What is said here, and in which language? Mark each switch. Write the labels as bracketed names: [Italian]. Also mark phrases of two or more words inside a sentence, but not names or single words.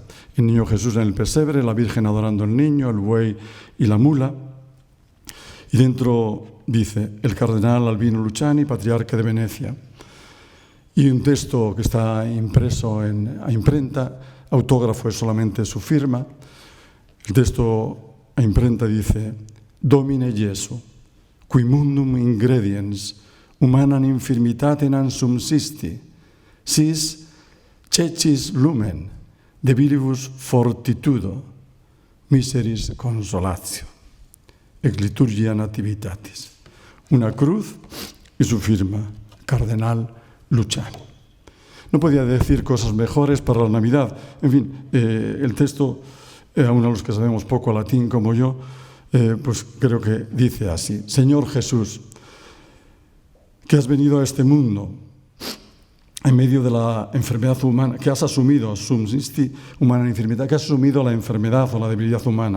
[Spanish] El niño Jesús en el pesebre, la Virgen adorando al niño, el buey y la mula. Y dentro dice, el cardenal Albino Luciani, patriarca de Venecia. Y un texto que está impreso a imprenta, autógrafo es solamente su firma. El texto a imprenta dice, [Latin] Domine Jesu, qui mundum ingrediens, humanam infirmitatem subsisti, sis cecis lumen, debilibus fortitudo, miseris consolatio, ex liturgia nativitatis. [Spanish] Una cruz y su firma, Cardenal Luciani. No podía decir cosas mejores para la Navidad. En fin, el texto, aún a los que sabemos poco latín como yo, pues creo que dice así. Señor Jesús, que has venido a este mundo en medio de la enfermedad humana, que has asumido, subsisti humana enfermedad, que has asumido la enfermedad o la debilidad humana.